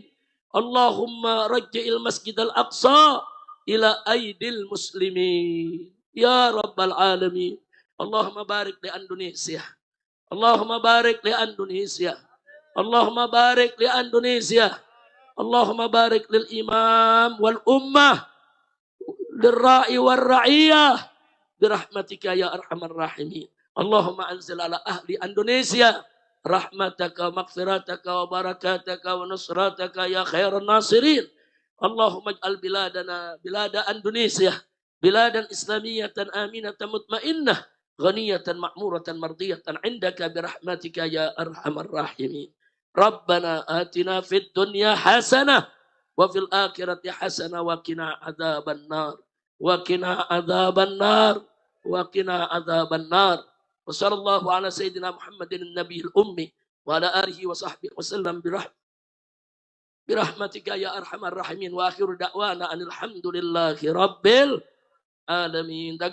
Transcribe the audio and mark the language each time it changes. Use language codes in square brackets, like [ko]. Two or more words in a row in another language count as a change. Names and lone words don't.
[ar] اللهم ارجع المسجد الأقصى إلى أيدي المسلمين يا رب العالمين. اللهم بارك لإندونيسيا. اللهم بارك لإندونيسيا. اللهم بارك لإندونيسيا. اللهم بارك للإمام والأمة للراعي والرعية برحمتك يا أرحم الراحمين. اللهم أنزل على أهل إندونيسيا رحمتك مغفرتك وبركاتك ونصرتك يا خير الناصرين. اللهم اجعل بلادنا بلاد إندونيسيا بلادا إسلامية آمنة مطمئنة غنية معمورة مرضية عندك برحمتك يا أرحم الراحمين. ربنا آتنا في الدنيا حسنة وفي الآخرة حسنة وقنا عذاب النار وقنا عذاب النار وقنا عذاب النار. وصلى الله على سيدنا محمد النبي الأمي وعلى آله وصحبه وسلم برحمتك يا أرحم الراحمين. وآخر دعوانا أن الحمد لله رب العالمين.